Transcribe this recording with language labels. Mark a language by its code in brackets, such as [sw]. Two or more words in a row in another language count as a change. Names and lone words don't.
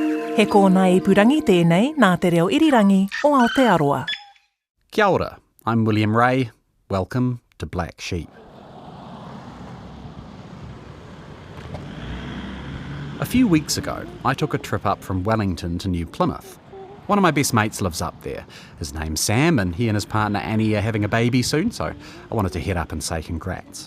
[mi] He kōna I purangi tēnei nā te reo irirangi o Aotearoa. Kia ora, [en] I'm William Ray. Welcome to Black Sheep. A few weeks ago, I took a trip up from Wellington to New Plymouth. One of my best mates lives up there. His name's Sam, and he and his partner Annie are having a baby soon, so I wanted to head up and say congrats.